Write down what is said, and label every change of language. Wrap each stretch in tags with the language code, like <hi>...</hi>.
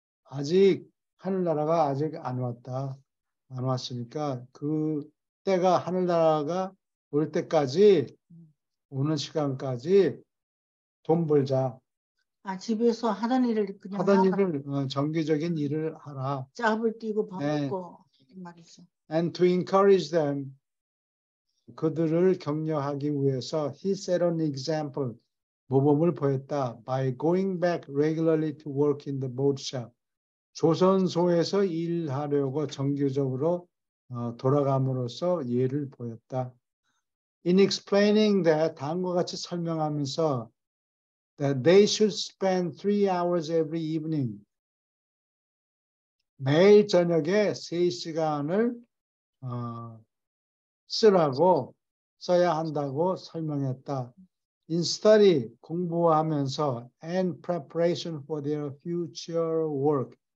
<ko>아직 하늘나라가 아직 안 왔다. 안 왔으니까 그 때가 하늘나라가 올 때까지 오는 시간까지 돈 벌자. 아, 집에서 하던 일을 그냥 하던 일을 정규적인 일을 하라. 짭을 띄고 밥 네. 먹고 말이죠.</ko> <en>And to encourage them</en> <ko>그들을 격려하기 위해서</ko> <en>he set an example</en> <ko>모범을 보였다.</ko> <en>By going back regularly to work in the boat shop.</en> <ko>조선소에서 일하려고 정규적으로 돌아감으로써 예를 보였다.</ko> <en>In explaining that</en> <ko>다음과 같이 설명하면서</ko> <en>that they should spend 3 hours every evening.</en> <ko>매일 저녁에 3시간을 써야 한다고 설명했다.</ko> <en>In study,</en> <ko>공부하면서</ko> <en>and preparation for their future work.</en>